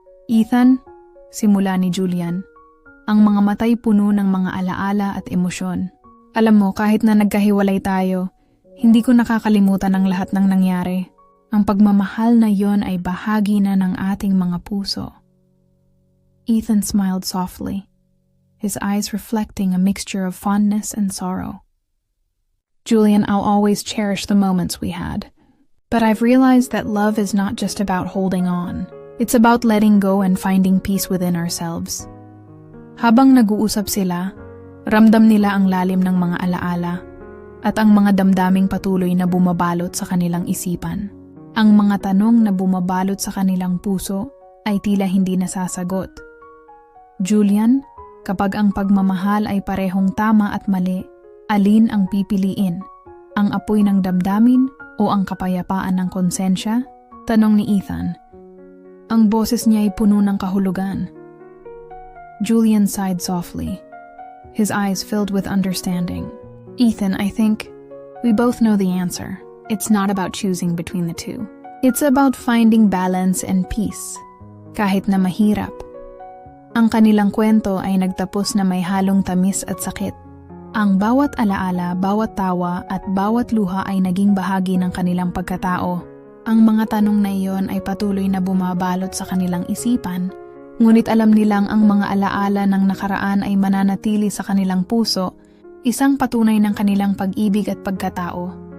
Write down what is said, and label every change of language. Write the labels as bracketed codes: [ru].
[tl] Ethan, simula ni Julian, ang mga matay puno ng mga alaala at emosyon. Alam mo, kahit na nagkahiwalay tayo, hindi ko nakakalimutan ang lahat ng nangyari. Ang pagmamahal na yon ay bahagi na ng ating mga puso. [en] Ethan smiled softly, his eyes reflecting a mixture of fondness and sorrow. Julian, I'll always cherish the moments we had. But I've realized that love is not just about holding on. It's about letting go and finding peace within ourselves. [tl] Habang nag-uusap sila, ramdam nila ang lalim ng mga alaala at ang mga damdaming patuloy na bumabalot sa kanilang isipan. Ang mga tanong na bumabalot sa kanilang puso ay tila hindi nasasagot. Julian, kapag ang pagmamahal ay parehong tama at mali, alin ang pipiliin? Ang apoy ng damdamin o ang kapayapaan ng konsensya? Tanong ni Ethan. Ang boses niya ay puno ng kahulugan. [en] Julian sighed softly, his eyes filled with understanding. Ethan, I think we both know the answer. It's not about choosing between the two. It's about finding balance and peace, [tl] kahit na mahirap. Ang kanilang kwento ay nagtapos na may halong tamis at sakit. Ang bawat alaala, bawat tawa at bawat luha ay naging bahagi ng kanilang pagkatao. Ang mga tanong na iyon ay patuloy na bumabalot sa kanilang isipan, ngunit alam nilang ang mga alaala ng nakaraan ay mananatili sa kanilang puso, isang patunay ng kanilang pag-ibig at pagkatao.